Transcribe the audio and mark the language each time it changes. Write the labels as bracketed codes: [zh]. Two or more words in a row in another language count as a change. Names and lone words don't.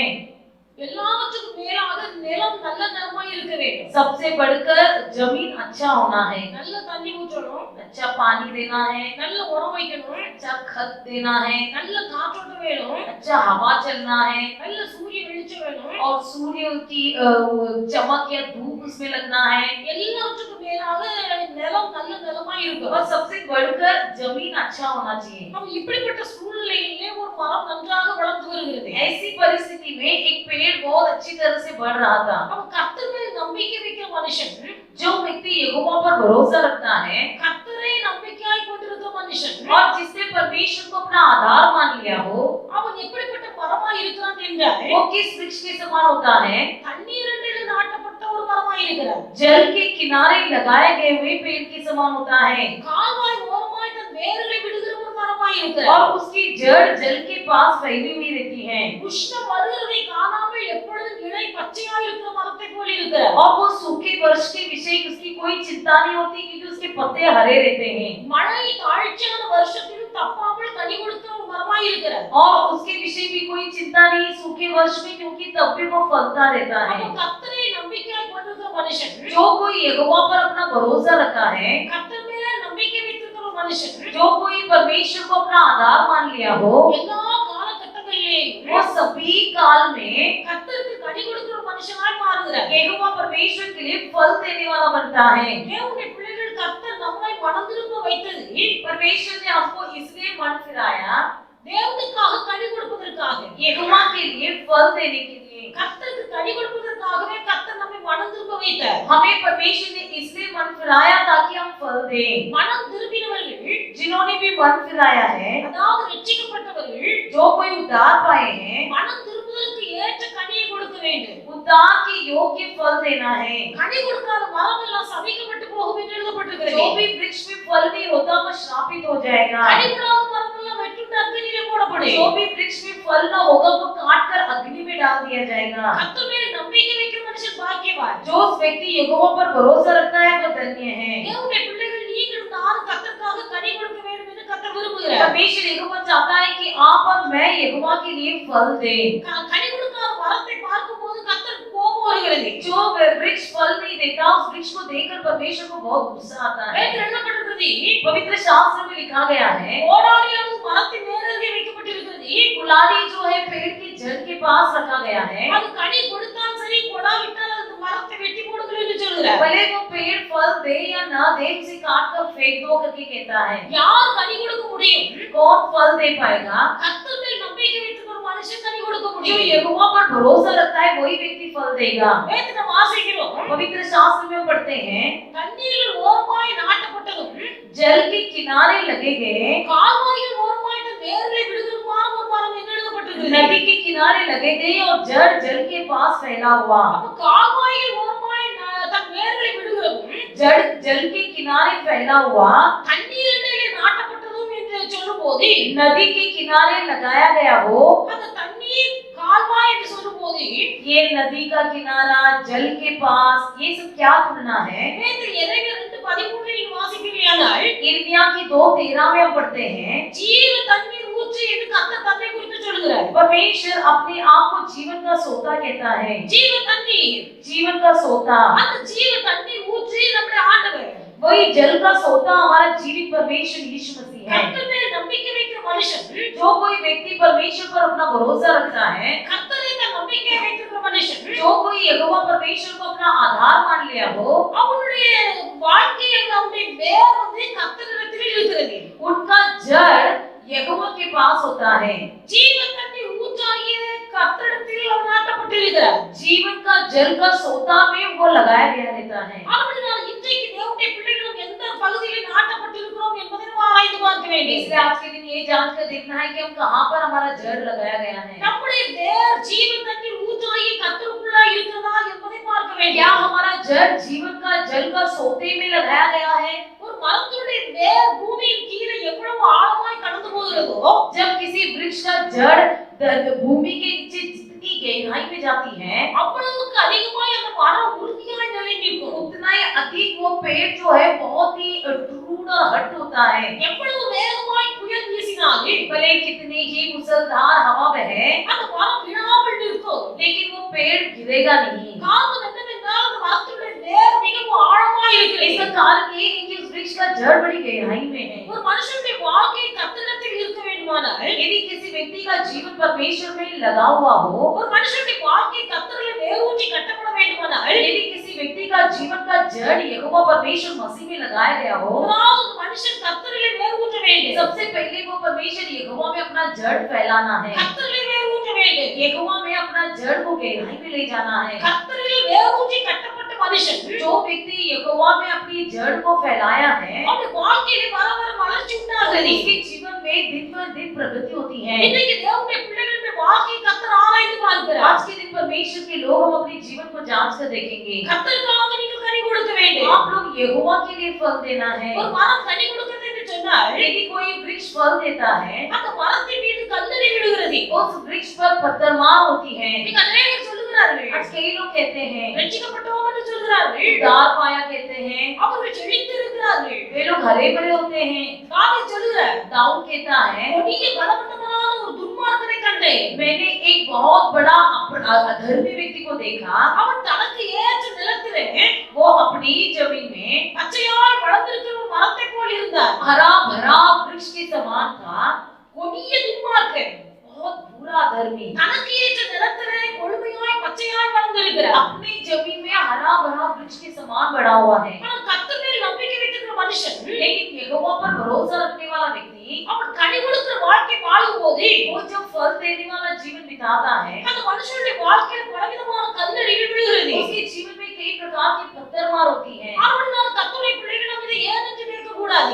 [ta] எல்லாவற்றுக்கும் மேலாக நிலம் நல்ல நிலமாய் இருக்க வேண்டும். [hi] सबसे बढ़कर जमीन अच्छा होना है, [ta] நல்ல தண்ணி ஊற்றணும், [hi] अच्छा पानी देना है, [ta] நல்ல உரம் வைக்கணும், [hi] अच्छा खत देना है, [ta] நல்ல காற்றோட்டம் வேணும், [hi] अच्छा हवा चलना है [ta] நல்ல சூரிய வெளிச்சம் வேணும். [hi] और सूर्य की चमक या धूप उसमें लगना है। [ta] எல்லாவற்றுக்கும் மேலாக நிலம் நல்ல நிலமாய் இருக்கும். [hi] और सबसे बढ़कर जमीन अच्छा होना चाहिए। [ta] அப்ப இப்படிப்பட்ட சூழ்நிலையிலே ஒரு மரம் நன்றாக வளர்ந்து வருகிறது. [hi] ऐसी परिस्थिति में एक पेड़ बहुत अच्छी तरह से बढ़ रहा था। [ta] அப்ப கர்த்தர் மேல் நம்பிக்கை வைக்கிற மனுஷன், [hi] जो व्यक्ति यहोवा पर भरोसा रखता है [ta] கர்த்தரை நம்பிக்கையாய் கொண்டிருக்கிற மனுஷன், [hi] और जिसने परमेश्वर को अपना आधार मान लिया हो, [ta] அவன் எப்படிப்பட்ட மரமாய் இருக்கிறான் என்றால் [hi] वो किस वृक्ष के समान होता है? [ta] தண்ணீரில் நாட்டப்பட்ட ஒரு மரமாய் இருக்கிறான். [hi] जल के किनारे लगाए गए हुए पेड़ के समान होता है [ta] கால்வாய் ஓரமாய் தன் வேர்களை விடுகிற ஒரு மரமாய் [hi] और [ta] இருக்கிறான். [hi] उसकी जड़ जल के पास फैली हुई रहती है [ta] உஷ்ணம் வருகிறதை காணாமல் எப்பொழுதும் இலை பச்சையாய் இருக்கிற மரத்தை போல் இருக்கிறான். [hi] और वो सूखे वर्ष के विषय उसकी कोई चिंता नहीं होती क्योंकि उसके पत्ते हरे रहते हैं [ta] மழை தாழ்ச்சியான வருஷத்திலும் தப்பாமல் கனி கொடுக்கிற ஒரு மரமாய் இருக்கிறான். [hi] और उसके विषय भी कोई चिंता नहीं सूखे वर्ष में क्योंकि तब भी वो फलता रहता है। [ta] அப்ப கர்த்தரை நம்பிக்கையாய் கொண்டிருக்கிற மனுஷன், [hi] जो कोई यहोवा पर अपना भरोसा रखा है, [ta] கர்த்தர் மேல நம்பிக்கை வைத்திருக்கிற மனுஷன், [hi] जो कोई परमेश्वर को अपना आधार मान लिया हो, [ta] எல்லா காலகட்டங்களிலும் காலங்களிலேயும் [hi] वो सभी काल में [ta] கர்த்தருக்கு கனி கொடுக்கிற ஒரு மனுஷனாய் மாறுகிறார். [hi] यहोवा परमेश्वर के लिए फल देने वाला बनता है। [ta] தேவனுடைய பிள்ளைகள் கர்த்தர் நம்மை மனம் திரும்ப வைத்தது [hi] परमेश्वर ने हमको इसलिए मन फिराया, [ta] தேவனுக்காக கனி கொடுப்பதற்காக. [hi] यहोवा के लिए फल देने के लिए। [ta] கர்த்தருக்கு கனி கொடுப்பதற்காகவே கர்த்தர் நம்மை மனம் திரும்ப வைத்தார். [hi] हमें परमेश्वर ने इसलिए मन फिराया ताकि हम फल दें। [ta] மனம் திரும்பினவர்கள், [hi] जिन्होंने भी मन फिराया है, [ta] அதாவது ரட்சிக்கப்பட்டவர்கள், [hi] जो कोई उद्धार पाए हैं, [ta] மனம் திரும்புவதற்கு ஏற்ற கனியை கொடுக்க வேண்டும். [hi] उद्धार के योग्य फल देना है। [ta] கனி கொடுக்காத மரம் எல்லாம் சபிக்கப்பட்டு போகும் என்று எழுதப்பட்டிருக்கிறது. [hi] जो भी वृक्ष में फल नहीं होता वो श्रापित हो जाएगा। [ta] கனி கொடாத மரம் எல்லாம் வெட்டுண்டு அக்கினியிலே போடப்படும். [hi] जो भी वृक्ष में फल न होगा वो काट कर अग्नि में डाल दिया जाएगा। [ta] கர்த்தர் மேல் நம்பிக்கை வைக்கிற மனுஷன் பாக்கியவான். [hi] जो व्यक्ति यहोवा पर भरोसा रखता है वो धन्य है। [ta] தேவனுடைய பிள்ளைகள் நீங்கள் நானும் கர்த்தருக்காக கனி கொடுக்க வேண்டும் என்று கர்த்தர் விரும்புகிறார். [hi] परमेश्वर यहोवा चाहता है कि आप और मैं यहोवा के लिए फल दें। [ta] கனி கொடுக்காத மரத்தை பார்க்கும்போது கர்த்தருக்கு கோபம் வருகிறது. [hi] जो वृक्ष फल नहीं देता उस वृक्ष को देखकर परमेश्वर को बहुत गुस्सा आता है। [ta] வேதத்தில் எழுதப்பட்டிருக்கிறது, [hi] पवित्र शास्त्र में लिखा गया है, [ta] கோடாலியானது மரத்தின் மேலருகே வைக்கப்பட்டிருக்கிறது. [hi] कुल्हाड़ी जो है पेड़ की जड़ के पास रखा गया है। [ta] அது கனி கொடுத்தாலும் சரி கொடாவிட்டால் அந்த மரத்தை வெட்டி போடுகிறேன் என்று சொல்கிறார். [hi] भले वो पेड़ फल दे या ना दे उसे काट कर फेंक दो करके कहता है। [ta] யார் கனி கொடுக்க முடியும்? [hi] कौन फल दे पाएगा? [ta] கர்த்தர் மேல் நம்பிக்கை வைத்திருக்கிற ஒரு மனுஷன் கனி கொடுக்க [hi] जो [ta] முடியும். [hi] यहोवा पर भरोसा रखता है वही व्यक्ति फल देगा। [ta] வேதத்தில் நாம் வாசிக்கிறோம், [hi] पवित्र शास्त्र में पढ़ते हैं, [ta] தண்ணீரில் ஓரமாய் நாட்டப்பட்டதும் [hi] जल के किनारे लगे गए, [ta] கால்வாயில் ஓரமாய் தன் வேர்களை விடுகிறதுமான ஒரு மரம் என்று எழுதப்பட்டிருக்கிறது. [hi] नदी के किनारे लगे गए और जड़ जल के पास फैला हुआ। [ta] அப்ப கால்வாயில் ஓரமாய் தன் வேர்களை விடுகிறதும் [hi] जड़ जल के किनारे फैला हुआ, [ta] தண்ணீரிலே நாட்டப்பட்டதும் என்று சொல்லும்போது [hi] नदी के किनारे लगाया गया हो, [ta] அந்த தண்ணீர் கால்வாய் என்று சொல்லும்போது [hi] ये नदी का किनारा जल के पास, ये सब क्या तुलना है? [ta] வேதத்தில் எரேமியா 2:13 நீங்க வாசிக்கிறீர்களானால் [hi] यिर्मयाह की 2:13 में हम पढ़ते हैं, [ta] ஜீவ தண்ணீர் ஊற்று என்று கர்த்தர் தன்னை குறித்து சொல்கிறார். [hi] परमेश्वर अपने आप को जीवन का सोता कहता है। [ta] ஜீவ தண்ணீர், [hi] जीवन का सोता, [ta] அந்த ஜீவ தண்ணீர் ஊற்று நம்முடைய ஆண்டவர். [hi] वही जल का सोता हमारा जीवित परमेश्वर यीशु मसीह है। [ta] கர்த்தர் மேல் நம்பிக்கை வைக்கிற மனுஷன், [hi] जो कोई व्यक्ति परमेश्वर पर अपना भरोसा रखता है, [ta] கர்த்தரை தன் நம்பிக்கை வைத்திருக்கிற மனுஷன், [hi] जो कोई यहोवा परमेश्वर को अपना आधार मान लिया हो, [ta] அவனுடைய வாழ்க்கையில் அவனுடைய வேர் வந்து கர்த்தரிடத்தில் இருக்கிறது. [hi] उनका जड़ यहोवा के पास होता है। [ta] ஜீவ தண்ணீர் ஊற்றாகிய கர்த்தரிடத்தில் அவன் நாட்டப்பட்டிருக்கிறார். [hi] जीवन का जल का सोता में वो लगाया गया रहता है। [ta] அப்படினால் இன்றைக்கு தேவனுடைய பிள்ளைகளும் எந்த பகுதியில் நாட்டப்பட்டிருக்கிறோம் என்பதை நாம் ஆராய்ந்து பார்க்க வேண்டும். [hi] इसलिए आज के दिन ये जांच कर देखना है कि हम कहाँ पर हमारा जड़ लगाया गया है। [ta] நம்முடைய வேர் ஜீவ தண்ணீர் ஊற்றாகிய கர்த்தருக்குள்ளாய் இருக்கிறதா என்பதை பார்க்க [hi] क्या [ta] வேண்டும். [hi] हमारा जड़ जीवन का जल का सोते में लगाया गया है? [ta] ஒரு மரத்துடைய வேர் பூமியின் கீழே எவ்வளவு ஆழமாய் கடந்து போகிறதோ, [hi] जब किसी वृक्ष का जड़ भूमि के नीचे जितनी गहराई में जाती है, [ta] அவ்வளவுக்கு அதிகமாய் அந்த மரம் உறுதியாய் நிலைநிற்கும். [hi] उतना ही अधिक वो पेड़ जो है बहुत ही दृढ़ और हट होता है। [ta] எவ்வளவு வேகமாய் புயல் வீசினாலும் [hi] भले कितनी ही मुसलधार हवा बहे, [ta] அந்த மரம் விழாமல் நிற்கும். [hi] लेकिन वो पेड़ गिरेगा नहीं। [ta] காரணம் என்னவென்றால் அந்த மரத்துடைய வேர் மிகவும் ஆழமாய் [hi] इसका [ta] இருக்கிறது. [hi] कारण ये है कि उस वृक्ष का जड़ बड़ी गहराई में है। [ta] ஒரு மனுஷனுடைய வாழ்க்கை கர்த்தரிடத்தில் இருக்க வேண்டுமானால், [hi] यदि किसी व्यक्ति का जीवन परमेश्वर में लगा हुआ हो, [ta] ஒரு மனுஷனுடைய வாழ்க்கை கர்த்தரில் வேரூன்றி கட்டப்பட வேண்டுமானால், [hi] यदि किसी व्यक्ति का जीवन का जड़ यहोवा परमेश्वर मसीह में लगाया गया हो, [ta] முதலாவது மனுஷன் கர்த்தரிலே வேரூன்ற வேண்டும். [hi] सबसे पहले वो परमेश्वर यहोवा में अपना जड़ फैलाना है। [ta] கர்த்தரிலே வேரூன்ற வேண்டும். [hi] यहोवा में अपना जड़ को गहराई में ले जाना है। [ta] கர்த்தரிலே வேரூன்றி கட்டப்பட்ட மனுஷன் [hi] जो व्यक्ति यहोवा में अपनी जड़ को फैलाया है, [ta] அவனுடைய வாழ்க்கையிலே வர வர வளர்ச்சி உண்டாகிறது. [hi] उसके जीवन में दिन पर दिन प्रगति होती है। [ta] இன்றைக்கு தேவனுடைய பிள்ளைகளுடைய வாழ்க்கையை கர்த்தர் ஆராய்ந்து பார்க்கிறார். [hi] आज के दिन परमेश्वर के लोग हम अपने जीवन को जांच कर देखेंगे। [ta] கர்த்தருக்காக நீங்கள் கனி கொடுக்க வேண்டும். [hi] आप लोग यहोवा के लिए फल देना है। [ta] ஒரு மரம் கனி கொடுக்கிறது என்று சொன்னால், [hi] यदि कोई वृक्ष फल देता है, [ta] அந்த மரத்தின் மீது கல்லறி விழுகிறது. [hi] उस वृक्ष पर पत्थरमार होती है। [ta] இன்னைக்கு அநேகர் சொல்லுகிறார்கள், [hi] आज कई लोग कहते हैं, [ta] ரட்சிக்கப்பட்டோம் என்று சொல்கிறார்கள். [hi] उद्धार पाया कहते हैं, [ta] அவர்கள் செழித்து இருக்கிறார்கள். [hi] वे लोग हरे भरे होते हैं। [ta] தாவீது சொல்லுகிறார், [hi] दाऊद कहता है, [ta] கொடிய பலவந்தமான ஒரு துன்மார்க்கனை கண்டேன். [hi] मैंने एक बहुत बड़ा अधर्मी व्यक्ति को देखा। [ta] அவன் தனக்கு ஏற்ற நிலத்திலே [hi] वो अपनी जमीन में [ta] பச்சையாய் வளர்ந்திருக்கிற ஒரு மரத்தைப் போல் இருந்தார். [hi] हरा भरा वृक्ष के समान था। [ta] கொடிய துன்மார்க்கன், [hi] बहुत बुरा धर्मी, [ta] தனக்கு ஏற்ற நிலத்திலே கொழுமையாய் பச்சையாய் வளர்ந்திருக்கிறார். [hi] अपनी जमीन में हरा भरा वृक्ष के समान बढ़ा हुआ है। [ta] ஆனா கர்த்தர் மேல் நம்பிக்கை வைத்திருக்கிற மனுஷன் [hi] लेकिन यहोवा पर भरोसा रखने वाला व्यक्ति [ta] அவன் கனி கொடுக்கிற வாழ்க்கை வாழும் போது [hi] वो जब फल देने वाला जीवन बिताता है, [ta] அந்த மனுஷனுடைய வாழ்க்கையில பலவிதமான கல்லறிகள் விழுகிறது. [hi] उसके जीवन में कई प्रकार की पत्थरमार होती है। [ta] அவனால் கர்த்தருடைய பிள்ளைகள் நம்ம இதை ஏன் என்று கேட்க கூடாது.